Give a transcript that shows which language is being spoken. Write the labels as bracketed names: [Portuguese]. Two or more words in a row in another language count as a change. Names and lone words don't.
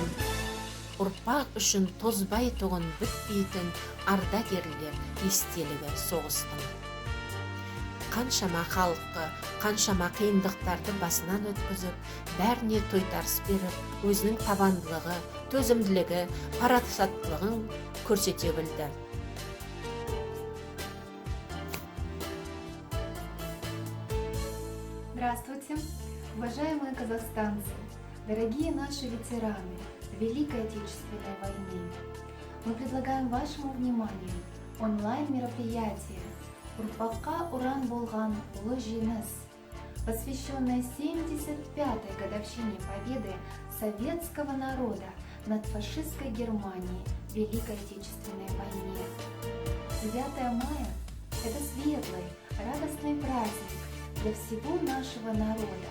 [Kazakh] Ұрпақ үшін тозбай тұғын бітпейтін ардагерлер естелігі соғыстың. Қаншама халыққа, қаншама қиындықтарды басынан өткізіп, бәріне тойтарыс беріп, өзінің табандылығы, төзімділігі, парасаттылығын көрсете білді. [Russian] Здравствуйте, уважаемые казахстанцы, дорогие наши ветераны Великой Отечественной войны. Мы предлагаем вашему вниманию онлайн-мероприятие [Kazakh] «Ұрпаққа ұран болған ұлы жеңіс», [Russian] посвященное 75-й годовщине победы советского народа над фашистской Германией в Великой Отечественной войне. 9 мая – это светлый, радостный праздник для всего нашего народа.